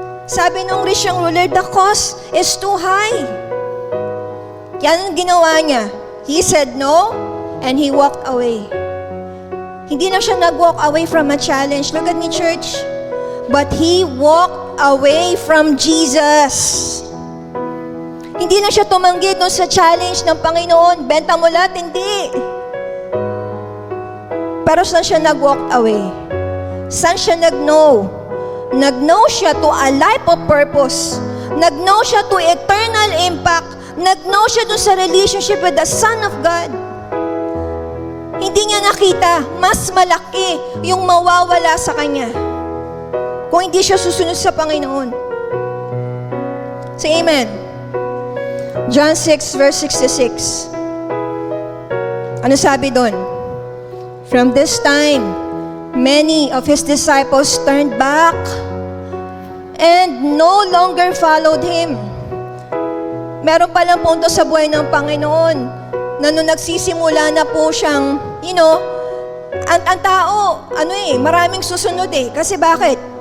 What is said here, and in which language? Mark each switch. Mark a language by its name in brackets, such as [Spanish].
[English] Sabi nung rich young ruler, the cost is too high. [Filipino] Yan ang ginawa niya. [English] He said no, and he walked away. [Filipino] Hindi na siya nag-walk away [English] from a challenge. Look at me, church. But he walked away from Jesus. [Filipino] Hindi na siya tumanggi doon sa challenge ng Panginoon. Benta mo lahat, hindi. Pero saan siya nag-walk away? Saan siya nag-know? Nag-know siya to a life of purpose. Nag-know siya to eternal impact. Nag-know siya dun sa relationship with the Son of God. Hindi niya nakita, mas malaki yung mawawala sa kanya kung hindi siya susunod sa Panginoon. Say amen. John 6 verse 66. Ano sabi doon? [English] From this time, many of his disciples turned back and no longer followed him. [Filipino] Meron palang punto sa buhay ng Panginoon na nung nagsisimula na po siyang, ang tao, maraming susunod Kasi bakit?